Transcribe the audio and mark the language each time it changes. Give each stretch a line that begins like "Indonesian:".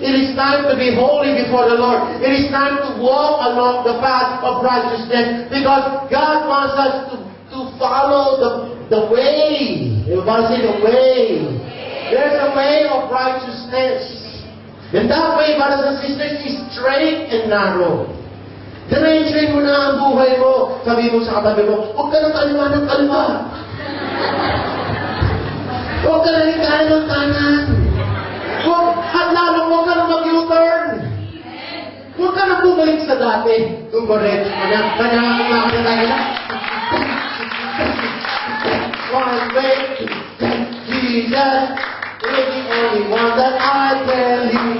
English: It is time to be holy before the Lord. It is time to walk along the path of righteousness. Because God wants us to follow the way. Everybody say the way. There's a way of righteousness. And that way, brothers and sisters, is straight and narrow.
Filipino: Diretsuin mo na ang buhay mo. Sabi mo sa katabi mo, huwag ka ng kaliwa ng kaliwa. Huwag ka na rin kanan ng kanan. At lalong huwag ka na mag-U-turn. Huwag ka na bumalik sa dati. Tumaretso mo na. Kanya kumakita tayo na.
English: One way, Jesus is the only one that I tell you.